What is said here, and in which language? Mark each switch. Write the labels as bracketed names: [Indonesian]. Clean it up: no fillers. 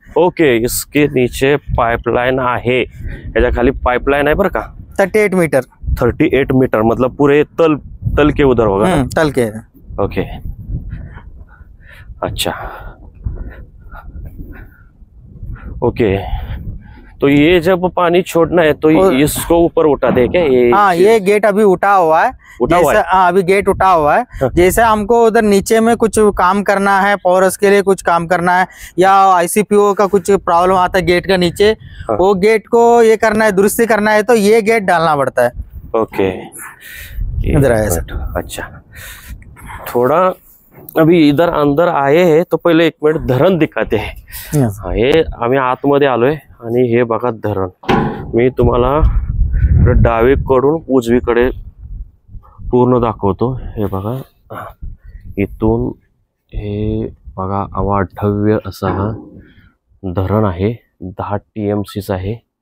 [Marathi] Okay, [Hindi] इसके नीचे [Marathi] pipeline आहे, याच्या खाली पाइपलाइन आहे बरं का। [Hindi] 38 मीटर। 38 मीटर मतलब पूरे तल के उधर होगा ना? तल के। ओके, अच्छा, ओके। तो ये जब पानी छोड़ना है तो इसको ऊपर उठाते हैं क्या? हाँ, ये गेट अभी उठा हुआ है। हाँ, अभी गेट उठा हुआ है। हाँ। जैसे हमको उधर नीचे में कुछ काम करना है, पॉरस के लिए कुछ काम करना है, या ICPO का कुछ प्रॉब्लम आता है गेट का नीचे, हाँ। वो गेट को ये करना है, दुरुस्ती करना है, तो ये गेट डालना पड़ता है। ओके, इधर आया सर। अच्छा, थोड़ा अभी इधर अंदर आए हैं तो पहिले 1 मिनिट धरण दिखाते हैं। [Marathi] हे आम्ही आतमध्ये आलोय आणि हे बघा धरण। मी तुम्हाला डावीकडून उजवीकडे पूर्ण दाखवतो। हे बघा, इथून हे बघा अवाढव्य असा हा धरण आहे, 10 TMC आहे।